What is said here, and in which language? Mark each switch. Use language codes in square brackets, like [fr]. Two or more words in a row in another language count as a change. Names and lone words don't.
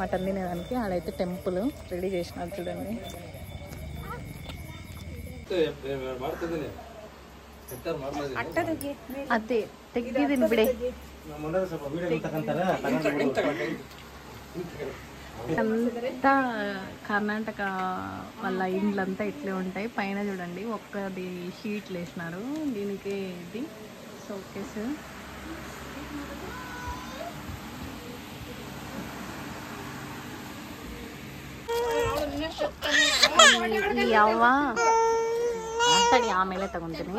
[te] ఆడైతే టెంపుల్ రెడీ చేసినారు చూడండి. [kn] ಅದೇ ತೆಗ್ದಿದ್ದೀನಿ ಬಿಡಿ. [te] అంతా కర్ణాటక వాళ్ళ ఇండ్లంతా ఇట్లే ఉంటాయి. పైన చూడండి ఒక్కది షీట్లు వేసినారు, దీనికి ఇది షోకేస్. ఈ అవ్వ అంతడి ఆమెలే తగుంటుంది.